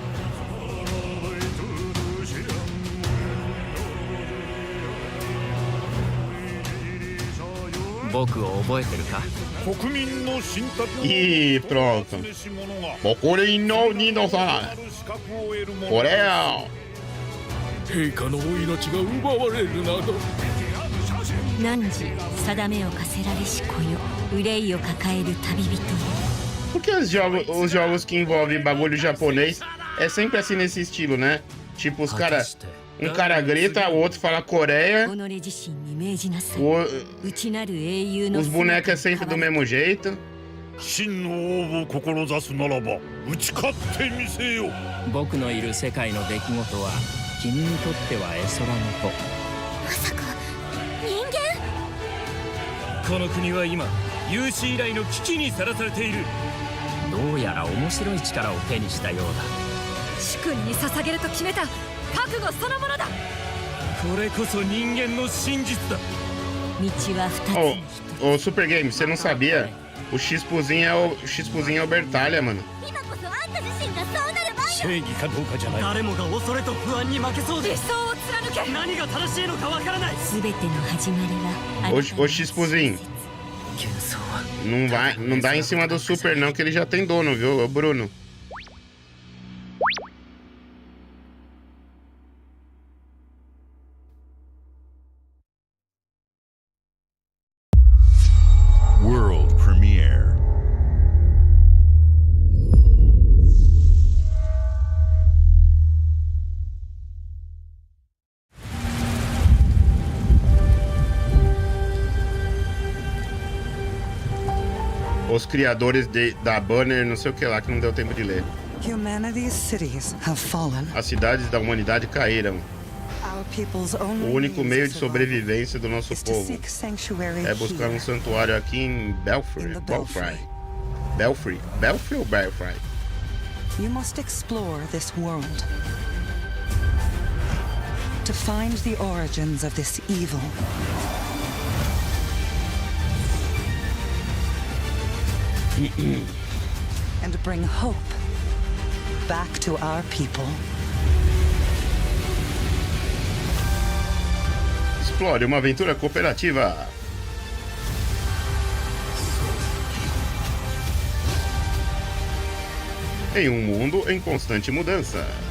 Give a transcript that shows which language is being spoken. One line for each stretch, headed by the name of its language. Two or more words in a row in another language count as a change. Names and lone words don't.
Portuguese: E pronto. Bokurin no Nino-san. Coreia.
Japanese: 陛下のお命が奪われるなど。汝定めを課せられし子よ、憂いを抱える旅人よ。
Portuguese: Por que os jogos que envolvem bagulho japonês é sempre assim nesse estilo, né? Tipo, os caras. Um cara grita, o outro fala Coreia. Os bonecos é sempre do mesmo jeito.
Japanese: 真の王を志すならば打ち勝ってみせよ。僕のいる世界の出来事は君にとっては絵空の子。まさか人間？この国は今有史以来の危機にさらされている。どうやら面白い力を手にしたようだ。主君に捧げると決めた覚悟そのものだ。これこそ人間の真実だ。道は二つ。
Portuguese: Ô, Super Game, você não sabia? O X-Puzinho é o Bertalha, mano.
Japanese: 今こそあんた自身がそうなる番よ。正義かどうかじゃない。誰もが恐れと不安に負けそうで理想を貫け。何が正しいのかわからない。全ての始まりは
Portuguese: Ô, X-Puzinho, não dá em cima do Super não, que ele já tem dono, viu, Bruno?
English: World premiere.
Portuguese: Os criadores da banner, não sei o que lá, que não deu tempo de ler.
English: Humanity's cities have fallen.
Portuguese: As cidades da humanidade caíram. O único meio de sobrevivência do nosso povo é buscar um santuário aqui em Belfry. Belfry ou Belfry?
English: You must explore this world to find the origins of this evil. And bring hope back to our people.
Portuguese: Explore uma aventura cooperativa. Em um mundo em constante mudança.